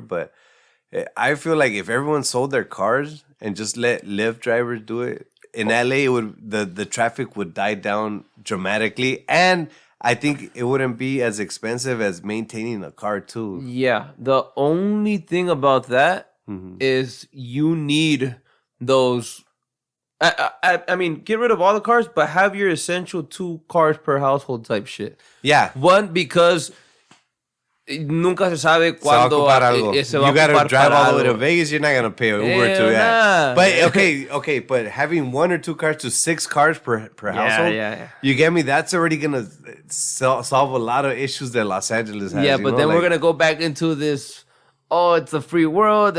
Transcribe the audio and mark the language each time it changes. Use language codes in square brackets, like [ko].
[en] But I feel like if everyone sold their cars and just let Lyft drivers do it in LA, the traffic would die down dramatically, and I think it wouldn't be as expensive as maintaining a car too. Yeah, the only thing about that is you need those. I mean, get rid of all the cars, but have your essential 2 cars per household type shit. Yeah. One, because [es] nunca se sabe cuándo se va a ocupar. [en] You gotta drive all the way to Vegas. You're not gonna pay an Uber to that. But okay. But having 1 or 2 cars to 6 cars per household. Yeah. You get me? That's already gonna solve a lot of issues that Los Angeles has. Yeah, but then we're gonna go back into this. Oh, it's a free world.